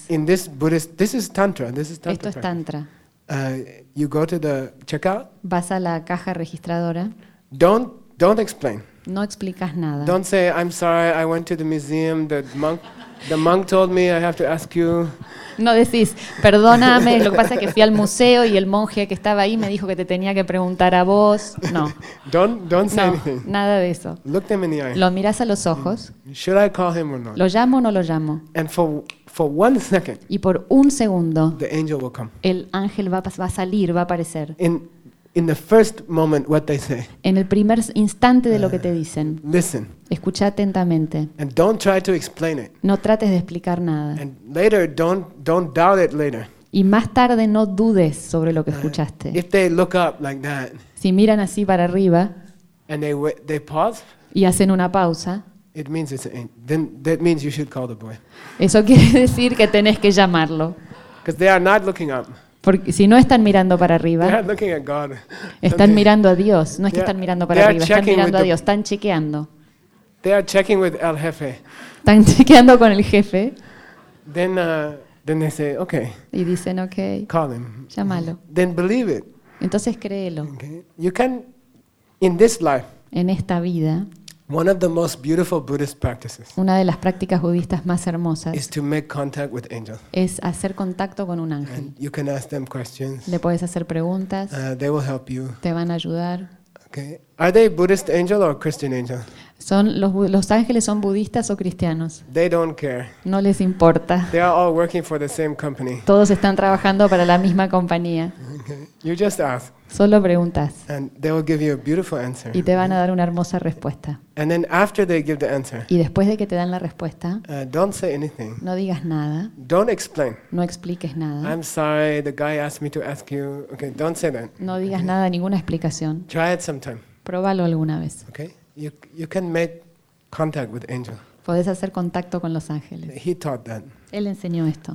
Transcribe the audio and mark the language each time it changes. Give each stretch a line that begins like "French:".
English: So in this Buddhist, this is tantra. This is tantra.
Spanish: Esto es tantra.
English: You go to the checkout.
Spanish: Vas a la caja registradora.
English: Don't explain.
Spanish: No explicas nada.
English: Don't say I'm sorry. I went to the museum. The monk. The monk told me I have to ask you.
Spanish: No decís, perdóname, lo que pasa es que fui al museo y el monje que estaba ahí me dijo que te tenía que preguntar a vos. No.
English: Don't say anything.
Spanish: Nada de eso.
English: Look them in the eye.
Spanish: Lo mirás a los ojos.
English: Should I call him or not?
Spanish: ¿Lo llamo o no lo llamo?
English: And for one second.
Spanish: Y por un segundo.
English: The angel will come.
Spanish: El ángel va a salir, va a aparecer.
English: In the first moment what they say.
Spanish: En el primer instante de lo que te dicen.
English: Listen.
Spanish: Escucha atentamente.
English: And don't try to explain it.
Spanish: No trates de explicar nada.
English: And later don't doubt it later.
Spanish: Y más tarde no dudes sobre lo que escuchaste.
English: If they look up like that.
Spanish: Si miran así para arriba.
English: And they pause.
Spanish: Y hacen una pausa.
English: It means that means you should call the boy.
Spanish: Eso quiere decir que tenés que llamarlo.
English: Because they are not looking up.
Spanish: Porque si no están mirando para arriba, están mirando a Dios. No es que están mirando para arriba, están mirando a Dios. Están chequeando.
English: They are checking with
Spanish: el jefe. Están chequeando con el jefe.
English: Then they say, okay.
Spanish: Y dicen, okay.
English: Call him.
Spanish: Llámalo.
English: Then believe it.
Spanish: Entonces créelo.
English: Okay. You can, in this life.
Spanish: En esta vida.
English: One of the most beautiful Buddhist practices.
Spanish: Una de las prácticas budistas más hermosas.
English: Is to make contact with angels.
Spanish: Es hacer contacto con un ángel.
English: And you can ask them questions.
Spanish: Le puedes hacer preguntas.
English: They will help you.
Spanish: Te van a ayudar.
English: Okay. Are they Buddhist angel or Christian angel?
Spanish: Son los ángeles son budistas o cristianos.
English: They don't care.
Spanish: No les importa.
English: They are all working for the same company.
Spanish: Todos están trabajando para la misma compañía.
English: Okay. You just ask.
Spanish: Solo preguntas.
English: And they will give you a beautiful answer.
Spanish: Y te van a dar una hermosa respuesta.
English: And then after they give the answer.
Spanish: Y después de que te dan la respuesta.
English: Don't say anything.
Spanish: No digas nada.
English: Don't explain.
Spanish: No expliques nada.
English: I'm sorry, the guy asked me to ask you. Okay, don't say that.
Spanish: No digas nada, ninguna explicación.
English: Try it sometime.
Spanish: Probalo alguna vez.
English: Okay. You can make contact with angels.
Spanish: Puedes hacer contacto con los ángeles.
English: He taught that.
Spanish: Él enseñó esto.